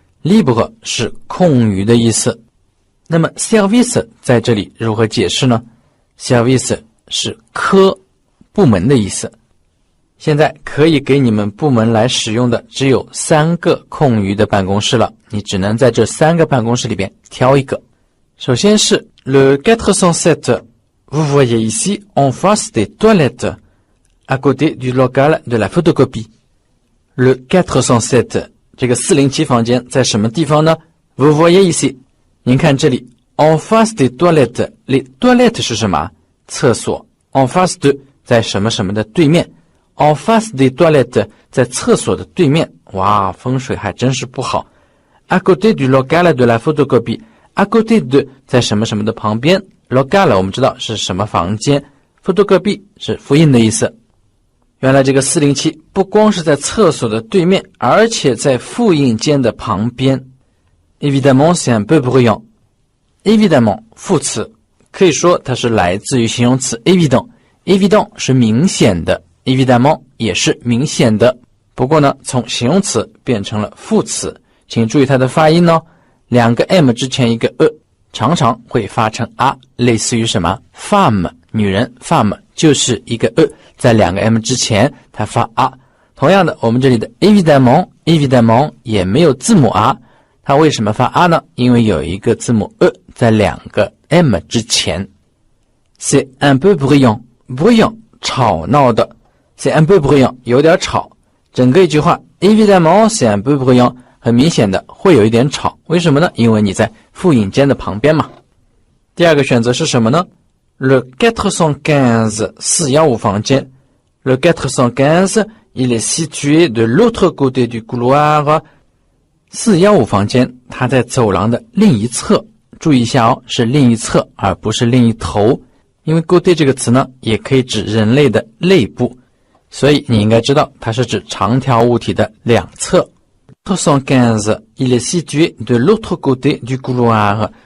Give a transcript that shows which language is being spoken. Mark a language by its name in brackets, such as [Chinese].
[Chinese] libre 是空余的意思，那么 service 在这里如何解释呢？ service 是科部门的意思。现在可以给你们部门来使用的只有3个空余的办公室了，你只能在这3个办公室里边挑一个。首先是 [French] le 407， vous voyez ici en face des toilettes à côté du local de la photocopie。 [Chinese] le 407这个407房间在什么地方呢？ [French] vous voyez ici， [Chinese] 您看这里 [French] en face des toilettes， les toilettes [Chinese] 是什么？厕所。 en face de 在什么什么的对面， [French] en face des toilettes [Chinese] 在厕所的对面。哇，风水还真是不好。 à côté du local de la photocopie， à côté de 在什么什么的旁边， local 我们知道是什么房间， photocopie 是复印的意思。原来这个407不光是在厕所的对面，而且在复印间的旁边。 [French] Évidemment c'est un peu bruyant。 [Chinese] Évidemment 副词，可以说它是来自于形容词 évident。 évident 是明显的， évidemment 也是明显的，不过呢从形容词变成了副词，请注意它的发音哦。 2个 m 之前一个常常会发成 a， 类似于什么 femme 女人 femme 就是一个在2个 m 之前它发 a。同样的，我们这里的 évidemment 也没有字母 a， 它为什么发 a 呢？因为有一个字母在2个 m 之前。 [French] C'est un peu bruyant， bruyant [Chinese] 吵闹的， [French] c'est un peu bruyant [Chinese] 有点吵。整个一句话 [French] évidemment c'est un peu bruyant， [Chinese] 很明显的会有一点吵，为什么呢？因为你在复印间的旁边嘛。第二个选择是什么呢？Le 415 415房间。 [French] Le 415 il est situé de l'autre côté du couloir。 [Chinese] 415房间它在走廊的另一侧，注意一下哦，是另一侧而不是另一头，因为 côté 这个词呢也可以指人类的肋部，所以你应该知道它是指长条物体的两侧。 [French] 415 il est situé de l'autre côté du couloir。